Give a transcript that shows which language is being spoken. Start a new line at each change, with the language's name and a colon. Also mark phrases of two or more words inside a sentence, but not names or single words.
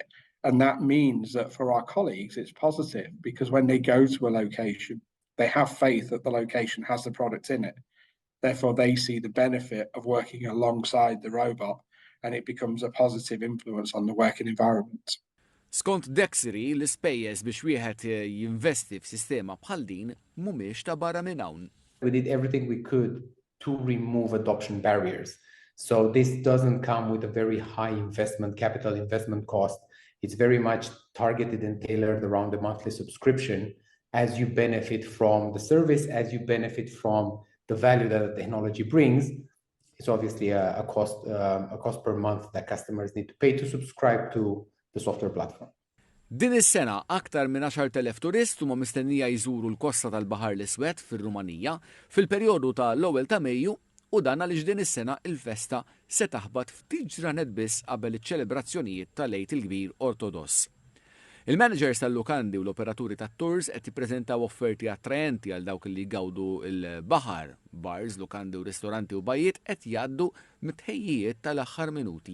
English: And that means that for our colleagues, it's positive, because when they go to a location, they have faith that the location has the product in it. Therefore, they see the benefit of working alongside the robot, and it becomes a positive influence on the working environment.
Maltese: Skont Dexery, l-ispejjeż biex wieħed jinvesti f'sistema bħal din mhumiex ta' barra minn hawn.
English: We did everything we could to remove adoption barriers. So this doesn't come with a very high capital investment cost. It's very much targeted and tailored around the monthly subscription as you benefit from the service, as you benefit from the value that the technology brings. It's obviously a cost per month that customers need to pay to subscribe to the software platform.
Maltese: Din is-sena aktar minn 10,000 turist huma mistennija jżuru l-Kosta tal-Baħar l-Iswed fir-Rumanija fil-perjodu ta' l-ewwel ta' Mejju u dan għaliex din is-sena il-festa se taħbad ftit ġranet biss qabel iċ-ċelebrazzjonijiet tal-Għid il-Kbir Ortodoss. Il-managers tal-lukandi u l-operaturi tat-tours qed jippreżentaw offerti attraenti għal dawk li jgawdu l-baħar, bars, lukandi u ristoranti u bajjiet qed jgħaddu mit-tħejjijiet tal-aħħar minuti.